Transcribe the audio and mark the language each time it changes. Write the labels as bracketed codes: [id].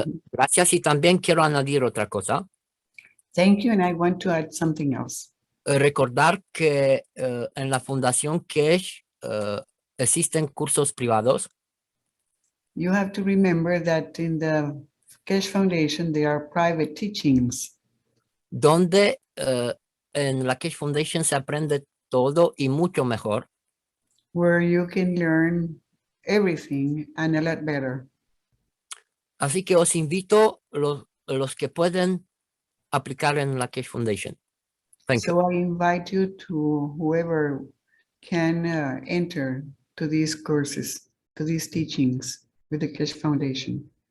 [es] gracias, y también quiero añadir otra cosa. [en] Thank you, and I want to add something else. [es] Recordar que en la Fundación Kesh existen cursos privados. [en] You have to remember that in the Kesh Foundation there are private teachings. [es] Donde en la Kesh Foundation se aprende todo y mucho mejor. [en] Where you can learn everything and a lot better. [es] Así que os invito los que pueden aplicar en la Kesh Foundation. [en] Thank you. So I invite you to whoever can enter to these courses, to these teachings with the Kesh Foundation.